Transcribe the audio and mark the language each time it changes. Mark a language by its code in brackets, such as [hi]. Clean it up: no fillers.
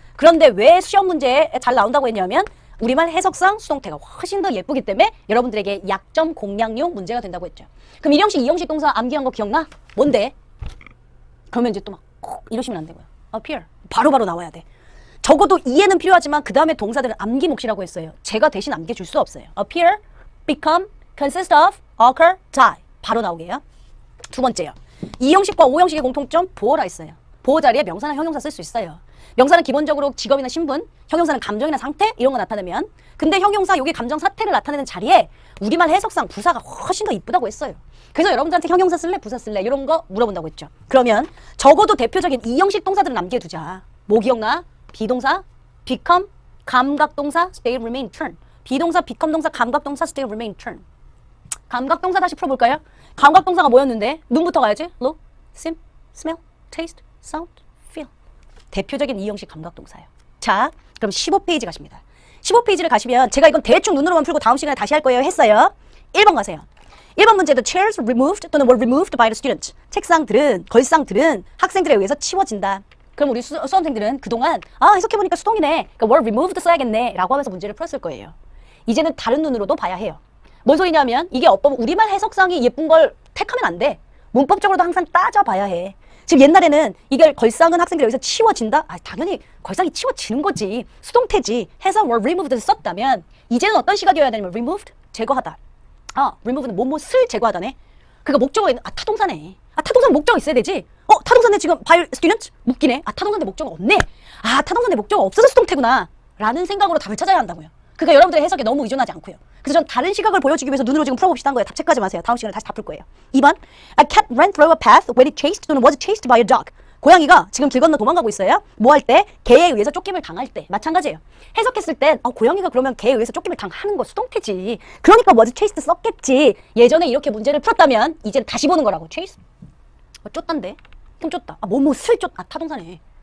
[ko] 그런데 왜 시험 문제에 잘 나온다고 했냐면 우리말 해석상 수동태가 훨씬 더 예쁘기 때문에 여러분들에게 약점 공략용 문제가 된다고 했죠. 그럼 1형식, 2형식 동사 암기한 거 기억나? 뭔데? 그러면 이제 또 막 콕 이러시면 안 되고요. appear. 바로바로 나와야 돼. 적어도 이해는 필요하지만 그 다음에 동사들은 암기 몫이라고 했어요. 제가 대신 암기해줄 수 없어요. [en] appear, become, consist of, occur, die. [ko] 바로 나오게요. 두 번째요. 2형식과 5형식의 공통점 보어라 했어요. 보어 자리에 명사나 형용사 쓸 수 있어요. 명사는 기본적으로 직업이나 신분, 형용사는 감정이나 상태 이런 거 나타내면 근데 형용사 여기 감정 사태를 나타내는 자리에 우리말 해석상 부사가 훨씬 더 이쁘다고 했어요. 그래서 여러분들한테 형용사 쓸래? 부사 쓸래? 이런 거 물어본다고 했죠. 그러면 적어도 대표적인 2형식 동사들을 남겨두자. 뭐 기억나? [en] 비동사, become, 감각동사, stay, remain, turn. 비동사, become 동사, 감각동사, stay, remain, turn. [ko] 감각동사 다시 풀어볼까요? 감각동사가 뭐였는데? 눈부터 가야지. [en] look, sim, smell, taste, sound, feel. [ko] 대표적인 2형식 감각동사예요. 자, 그럼 15페이지 가십니다. 15페이지를 가시면 제가 이건 대충 눈으로만 풀고 다음 시간에 다시 할 거예요 했어요. 1번 가세요. 1번 문제도 [en] chairs removed [ko] 또는 [en] were removed by the students. [ko] 책상들은, 걸상들은 학생들에 의해서 치워진다. 그럼 우리 수험생들은 그동안 해석해보니까 수동이네. 그러니까 [en] were removed [ko] 써야겠네 라고 하면서 문제를 풀었을 거예요. 이제는 다른 눈으로도 봐야 해요. 뭔 소리냐면 이게 우리말 해석상이 예쁜 걸 택하면 안 돼. 문법적으로도 항상 따져봐야 해. 지금 옛날에는 이걸 걸상은 학생들에 의해서 치워진다? 당연히 걸상이 치워지는 거지. 수동태지. 해서 were removed를 썼다면 이제는 어떤 시각이어야 되냐면 removed? 제거하다. remove는 뭐뭐을 제거하다네. 그러니까 목적어 있는 타동사네. 타동사는 목적어 있어야 되지. 타동사인데 지금 [en] by students? [ko] 묶이네. 타동사인데 목적어 없네. 타동사인데 목적어 없어서 수동태구나. 라는 생각으로 답을 찾아야 한다고요. 그러니까 여러분들의 해석에 너무 의존하지 않고요. 그래서 전 다른 시각을 보여주기 위해서 눈으로 지금 풀어봅시다 한 거예요. 답 체크하지 마세요. 다음 시간에 다시 다 풀 거예요. 2번. [en] A cat ran through a path when it chased [ko] 또는 [en] was chased by a dog. [ko] 고양이가 지금 길 건너 도망가고 있어요. 뭐 할 때? 개에 의해서 쫓김을 당할 때. 마찬가지예요. 해석했을 땐 고양이가 그러면 개에 의해서 쫓김을 당하는 거 수동태지. 그러니까 was chased 썼겠지. 예전에 이렇게 문제를 풀었다면 이제는 다시 보는 거라고. chase? 쫓단데? 그럼 쫓다. 뭐뭐을 쫓. 타동사네.